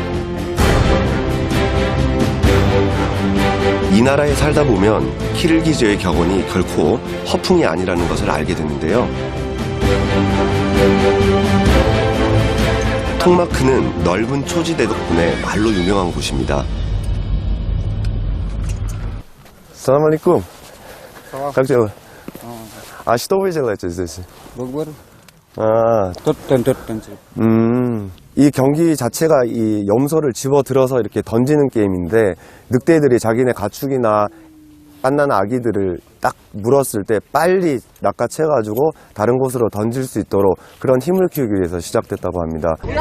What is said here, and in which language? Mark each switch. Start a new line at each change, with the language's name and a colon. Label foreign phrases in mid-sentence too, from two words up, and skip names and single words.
Korean: 이 나라에 살다 보면 키르기즈의 격언이 결코 허풍이 아니라는 것을 알게 됐는데요. 톡마크는 넓은 초지대 덕분에 말로 유명한 곳입니다.
Arabic: Salam alaikum.
Russian: Как дела? А что вы делаете здесь?
Korean: 이 경기 자체가 이 염소를 집어들어서 이렇게 던지는 게임인데 늑대들이 자기네 가축이나 갓난 아기들을 딱 물었을 때 빨리 낚아채가지고 다른 곳으로 던질 수 있도록 그런 힘을 키우기 위해서 시작됐다고 합니다.